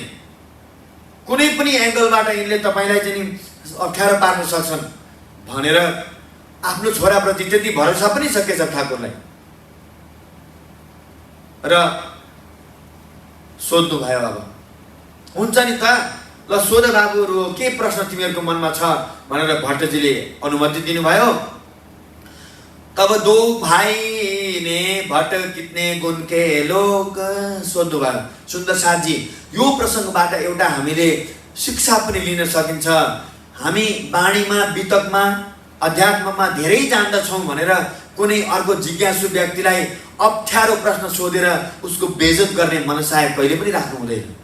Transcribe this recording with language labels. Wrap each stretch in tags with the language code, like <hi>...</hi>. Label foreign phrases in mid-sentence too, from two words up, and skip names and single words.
<ne>कुनै पनि एङ्गलबाट यिनले तपाईँलाई चाहिँ अप्ठ्यारो पार्न सक्छन् भनेर आफ्नो छोराप्रति त्यति भरोसा पनि छ केशव ठाकुरलाई। र सोध्नु भयो, अब हुन्छ नि त, ल सोध बाबुहरू, के प्रश्न तिमीहरूको मनमा छ भनेर भट्टजीले अनुमति दिनुभयो।</ne> <hi>तब दो भाइ ने भट्ट कितने गुण के लोग,</hi> <ne>सोध्नु भयो सुन्दर साथजी। यो प्रसङ्गबाट एउटा हामीले शिक्षा पनि लिन सकिन्छ। हामी बाणीमा, वितकमा, अध्यात्ममा धेरै जान्दछौँ भनेर कुनै अर्को जिज्ञासु व्यक्तिलाई अप्ठ्यारो प्रश्न सोधेर उसको बेइज्जत गर्ने मनसाय कहिले पनि राख्नु हुँदैन।</ne>